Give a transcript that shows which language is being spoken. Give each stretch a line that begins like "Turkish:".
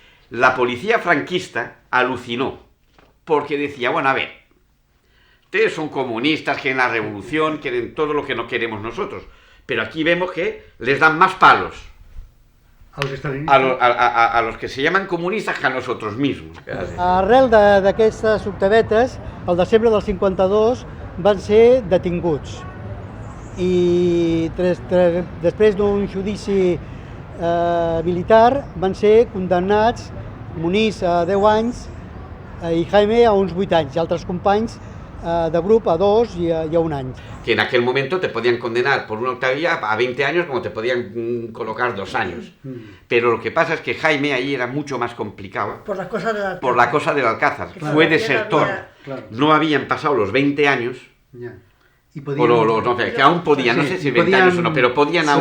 Spanish: La policía franquista alucinó porque decía, bueno, a ver, ustedes son comunistas, quieren la revolución, quieren todo lo que no queremos nosotros, pero aquí vemos que les dan más palos a los que se llaman comunistas que a nosotros mismos.
Catalan: Arrel d'aquestes octavetes, al desembre del 52 van ser detinguts i després d'un judici militar van ser condemnats Muniz a 10 anys i Jaime a uns 8 anys i altres companys de grup a 2 i a 1 any.
Spanish: Que en aquel momento te podían condenar por una octavilla a 20 años como te podían colocar 2 años. Pero lo que pasa es que Jaime ahí era mucho más complicado. Por la cosa del Alcázar. Por la cosa del Alcázar. Claro, fue desertor. Claro. No habían pasado los 20 años. Ya. Y no, que aún podían, no sé si 20 años o no, pero podían aún...